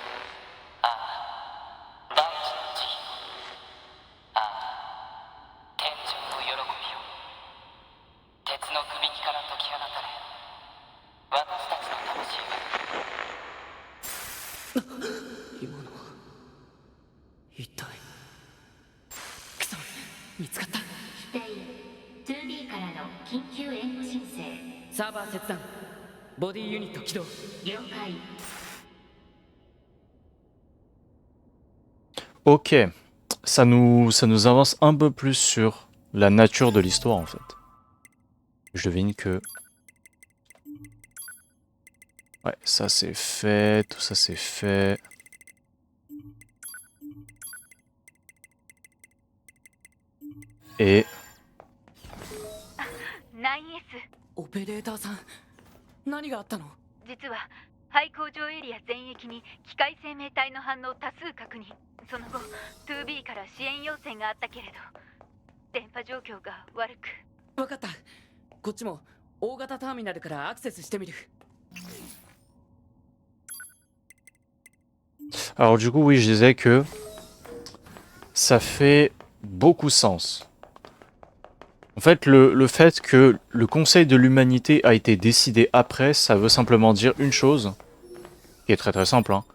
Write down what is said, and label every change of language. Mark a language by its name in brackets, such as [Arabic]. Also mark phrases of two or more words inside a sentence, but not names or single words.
[Japanese] ああ、大地の慈悲。ああ、天上の喜びよ。鉄のくびきから解き放たれ、私今のは一体クソ見つかった。指定 2B からの緊急援護申請。サーバー切断、ボディユニット起動。了解。 [French] Ok, ça nous avance un peu plus sur la nature de l'histoire en fait. Je devine que... Ouais, ça c'est fait, tout ça c'est fait. Et... 9S [Japanese] オペレーターさん、何があったの？実は廃工場エリア全域に機械生命体の反応多数確認。その後 2B から支援要請があったけれど電波状況が悪く。分かった。こっちも大型ターミナルからアクセスしてみる。 [French] Alors du coup oui je disais que ça fait beaucoup sens. En fait le fait que le Conseil de l'Humanité a été décidé après, ça veut simplement dire une chose, qui est très très simple, hein.